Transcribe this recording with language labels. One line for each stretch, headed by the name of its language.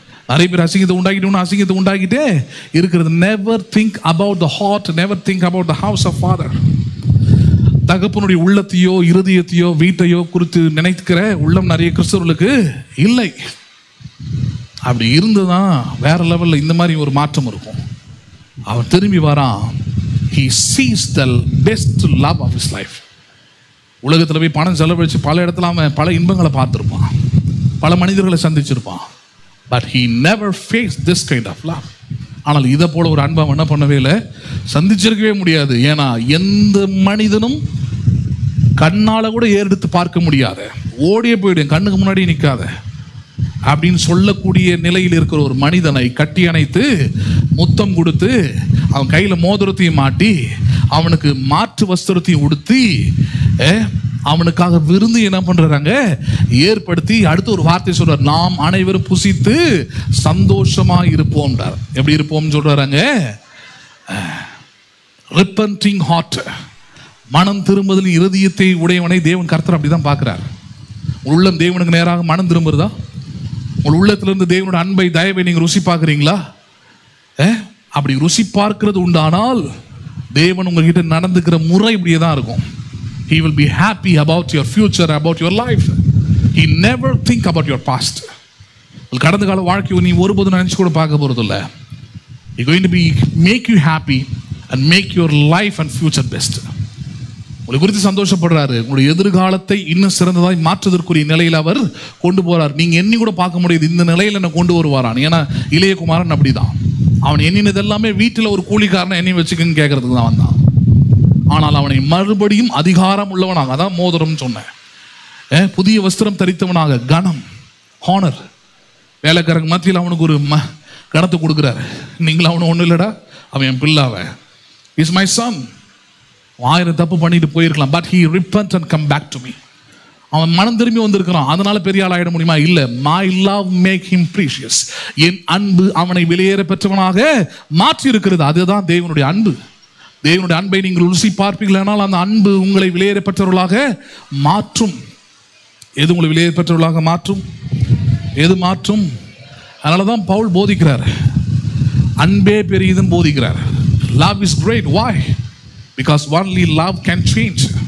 Tamil: நிறைய பேர் அசிங்கத்தை உண்டாக்கிட்டு ஒன்று அசிங்கத்தை உண்டாக்கிட்டே இருக்கிறது.
English: Never think about the heart, never think about the house of father.
Tamil: தகப்பனுடைய உள்ளத்தையோ இருதயத்தையோ வீட்டையோ குறித்து நினைக்கிற உள்ளம் நிறைய கிறிஸ்தவர்களுக்கு இல்லை. அப்படி இருந்துதான் வேற லெவலில் இந்த மாதிரி ஒரு மாற்றம் இருக்கும். அவன் திரும்பி வரான்.
English: He sees the best love of his life.
Tamil: உலகத்தில் போய் பணம் செலவழித்து பல இடத்துல அவன் பல இன்பங்களை பார்த்துருப்பான், பல மனிதர்களை சந்திச்சிருப்பான்.
English: But he never faced this kind of love.
Tamil: ஆனால் இதை போல ஒரு அன்பை என்ன பண்ணவே இல்லை, சந்திச்சிருக்கவே முடியாது. ஏன்னா எந்த மனிதனும் கண்ணால கூட ஏறெடுத்து பார்க்க முடியாத, ஓடியே போயிடும், கண்ணுக்கு முன்னாடி நிற்காத அப்படின்னு சொல்லக்கூடிய நிலையில் இருக்கிற ஒரு மனிதனை கட்டி அணைத்து முத்தம் கொடுத்து அவன் கையில மோதிரத்தையும் மாட்டி அவனுக்கு மாற்று வஸ்திரத்தையும் உடுத்தி அவனுக்காக விருந்து என்ன பண்றாங்க ஏற்படுத்தி அடுத்து ஒரு வார்த்தை சொல்றார், நாம் அனைவரும் புசித்து சந்தோஷமா இருப்போம். எப்படி இருப்போம் சொல்றாங்க?
English: repenting heart,
Tamil: மனம் திரும்புதலின் இருதயத்தை உடையவனை தேவன் கர்த்தர் அப்படிதான் பார்க்கிறார். உள்ளம் தேவனுக்கு நேராக மனம் திரும்புறதா? உங்கள் உள்ளத்திலிருந்து தேவனோட அன்பை தயவை நீங்க ருசி பார்க்குறீங்களா? அப்படி ருசி பார்க்கிறது உண்டானால் தேவன் உங்ககிட்ட நடந்துக்கிற முறை இப்படியே தான் இருக்கும்.
English: He will be happy about your future, about your life. He never think about your past.
Tamil: கடந்த கால வாழ்க்கையை நீ ஒருபோதும் நினைச்சு கூட பார்க்க போறது இல்லை.
English: He going to be make you happy and make your life and future best.
Tamil: உங்களை குறித்து சந்தோஷப்படுறாரு. உங்களுடைய எதிர்காலத்தை இன்னும் சிறந்ததாய் மாற்றுவதற்குரிய நிலையில் அவர் கொண்டு போறார். நீங்க எண்ணி கூட பார்க்க முடியாது இந்த நிலையில என்ன கொண்டு வருவாரான். ஏன்னா இளையகுமாரன் அப்படிதான். அவன் எண்ணினது எல்லாமே வீட்டில் ஒரு கூலிக்காரனை எண்ணி வச்சுக்கன்னு கேட்கறதுக்கு தான் வந்தான். ஆனால் அவனை மறுபடியும் அதிகாரம் உள்ளவனாக, அதான் மோதிரம் சொன்னேன், புதிய வஸ்திரம் தரித்தவனாக, கனம், ஹானர், வேலைக்காரங்க மத்தியில் அவனுக்கு ஒரு கணத்தை கொடுக்குறாரு. நீங்களும் அவனு ஒன்றும் இல்லடா, அவன் என் பிள்ளாவ,
English: Is my son.
Tamil: 1000 தப்பு பண்ணிட்டு போயிருக்கலாம்,
English: But he repent and come back to me.
Tamil: அவன் மனம் திரும்பி வந்திருக்கிறான். அதனால பெரிய ஆள் ஆயிட முடியுமா? இல்ல.
English: my love make him precious.
Tamil: என் அன்பு அவனை வெளியேற பெற்றவனாக மாற்றி இருக்கிறது. அதுதான் தேவனுடைய அன்பு. தேவனுடைய அன்பை நீங்கள் ருசி பார்ப்பீர்களானால் அந்த அன்பு உங்களை வெளியேற பெற்றவர்களாக மாற்றும். எது உங்களை வெளியேற பெற்றவர்களாக மாற்றும்? எது மாற்றும்? அதனாலதான் பவுல் போதிக்கிறார், அன்பே பெரியதும் போதிக்கிறார்.
English: love is great. why? because only love can change.